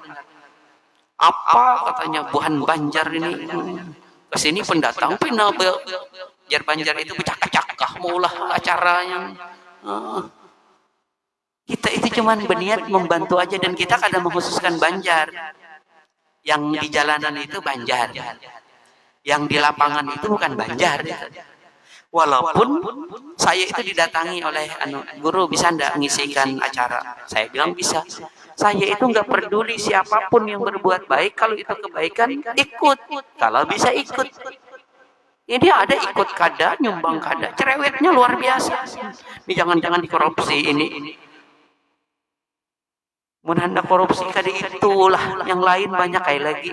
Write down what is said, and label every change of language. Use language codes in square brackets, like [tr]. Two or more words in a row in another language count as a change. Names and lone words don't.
[bjn] Apa katanya Buhan Banjar ini kesini pendatang pina Banjar itu bercakap-cakap maulah acara yang kita itu cuman berniat membantu aja, dan kita kadang mengkhususkan Banjar. [id] Yang di jalanan itu Banjar, yang di lapangan itu bukan Banjar. Walaupun saya itu didatangi oleh guru, bisa ndak ngisikan acara? Saya bilang bisa. Saya itu nggak peduli siapapun yang berbuat baik, kalau itu kebaikan ikut, kalau bisa ikut. [bjn] Ini ada ikut kada, nyumbang kada, cerewetnya luar biasa. Ini jangan-jangan dikorupsi ini. Menanda korupsi kada itulah, yang lain banyak kayak lagi.